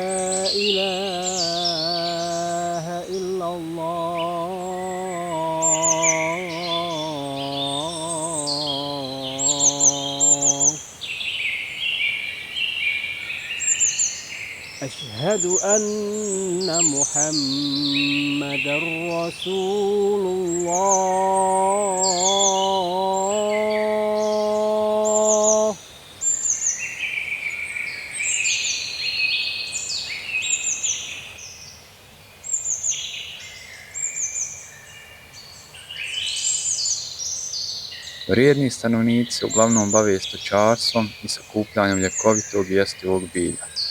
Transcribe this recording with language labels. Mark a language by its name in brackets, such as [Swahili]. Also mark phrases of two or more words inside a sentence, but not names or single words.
[Arabic] إله إلا الله أشهد أن محمدا رسول الله [Bosnian] Vrijedni stanovnici se uglavnom bave stočarstvom i sakupljanjem ljekovitog i jestivog bilja.